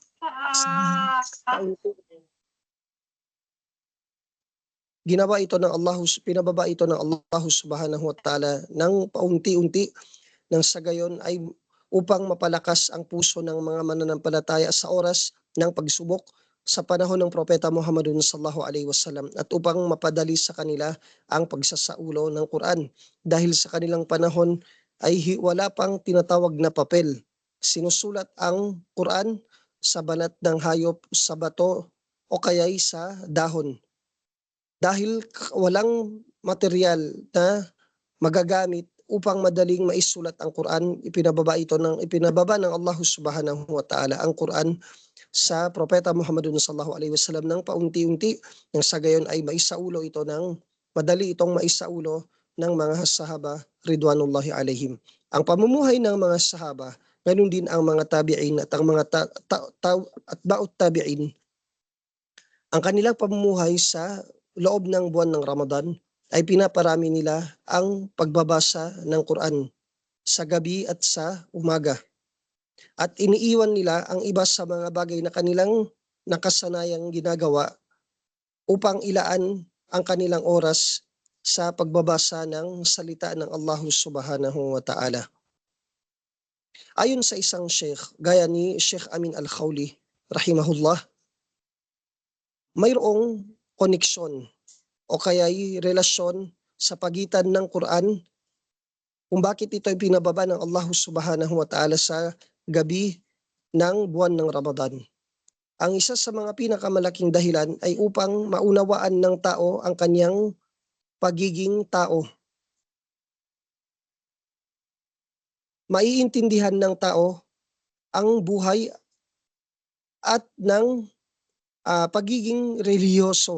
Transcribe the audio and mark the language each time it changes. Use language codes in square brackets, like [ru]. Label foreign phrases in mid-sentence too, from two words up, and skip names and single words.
[tl] Pinababa ito ng Allah [ar] سبحانه وتعالى [tl] ng paunti-unti, nang sa gayon ay upang mapalakas ang puso ng mga mananampalataya sa oras ng pagsubok sa panahon ng Propeta Muhammadun [ar] صلى الله عليه وسلم, [tl] at upang mapadali sa kanila ang pagsasaulo ng Quran. Dahil sa kanilang panahon ay wala pang tinatawag na papel. Sinusulat ang Quran sa banat ng hayop, sa bato o kaya'y sa dahon. Dahil walang material na magagamit upang madaling maisulat ang Quran, ipinababa ng Allah [ar] سبحانه وتعالى [tl] ang Quran sa Propeta Muhammadun [ar] صلى الله عليه وسلم [tl] ng paunti-unti nang sa gayon ay maisaulo ito ng madali itong maisaulo ng mga sahaba [ar] رضوان الله عليهم. [tl] Ang pamumuhay ng mga sahaba, ganun din ang mga tabi'in at ang mga [ar] أتباع التابعين, [tl] ang kanilang pamumuhay sa loob ng buwan ng Ramadan ay pinaparami nila ang pagbabasa ng Quran sa gabi at sa umaga. At iniiwan nila ang iba sa mga bagay na kanilang nakasanayang ginagawa upang ilaan ang kanilang oras sa pagbabasa ng salita ng Allah [ar] سبحانه وتعالى. [tl] Ayon sa isang sheikh, gaya ni Sheikh Amin Al-Khawli, rahimahullah, mayroong koneksyon o kaya'y relasyon sa pagitan ng Quran kung bakit ito ay pinababa ng Allah [ar] سبحانه وتعالى [tl] sa gabi ng buwan ng Ramadan. Ang isa sa mga pinakamalaking dahilan ay upang maunawaan ng tao ang kanyang pagiging tao. Maiintindihan ng tao ang buhay at ng pagiging relihiyoso.